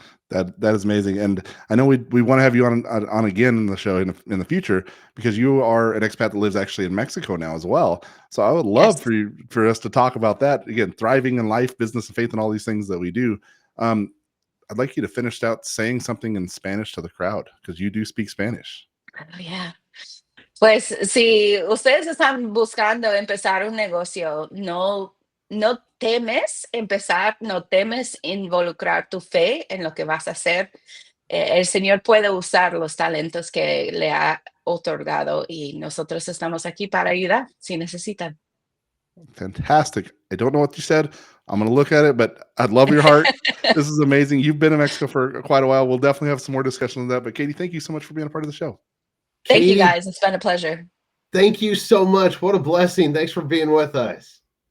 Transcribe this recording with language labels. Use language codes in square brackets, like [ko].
[en] That is amazing, and I know we want to have you on again in the show in the future, because you are an expat that lives actually in Mexico now as well. So I would love for us to talk about that again, thriving in life, business, and faith, and all these things that we do. I'd like you to finish out saying something in Spanish to the crowd, because you do speak Spanish. Oh, yeah. [es] Pues si ustedes están buscando empezar un negocio, no temes empezar, no temes involucrar tu fe en lo que vas a hacer. El Señor puede usar los talentos que le ha otorgado y nosotros estamos aquí para ayudar si necesitan. [en] Fantastic. I don't know what you said. I'm going to look at it, but I'd love your heart. This is amazing. You've been in Mexico for quite a while. We'll definitely have some more discussion on that. But Katie, thank you so much for being a part of the show. Thank you, Katie, guys. It's been a pleasure. Thank you so much. What a blessing. Thanks for being with us.